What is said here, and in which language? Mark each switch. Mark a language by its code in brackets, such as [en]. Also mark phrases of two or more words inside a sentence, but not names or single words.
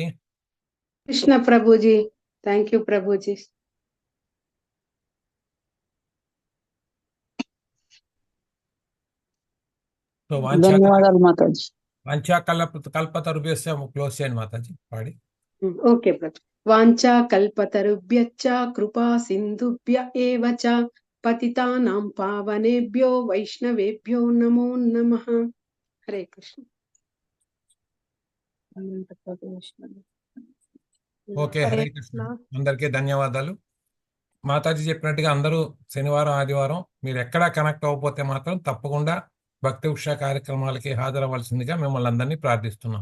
[te] కృష్ణ ప్రభుజీ, [en] thank you [te] ప్రభుజీ. సో ధన్యవాదాలు మాతాజీ. [sa] వాంఛా కల్పతరుభ్యస్య [te] క్లోజ్ చేయండి మాతాజీ పాడి. ఓకే ప్రభు. [sa] వాంఛా కల్పతరుభ్యశ్చ కృపా సింధుభ్య ఏవ చ పతితానాం పావనేభ్యో వైష్ణవేభ్యో నమో నమః. [te] హరే కృష్ణ. ఓకే, హరే కృష్ణ. అందరికీ ధన్యవాదాలు. మాతాజీ చెప్పినట్టుగా అందరూ శనివారం ఆదివారం మీరు ఎక్కడా కనెక్ట్ అవ్వకపోతే మాత్రం తప్పకుండా భక్తి ఉషా కార్యక్రమాలకి హాజరవ్వాల్సిందిగా మిమ్మల్ని అందరినీ ప్రార్థిస్తున్నాం.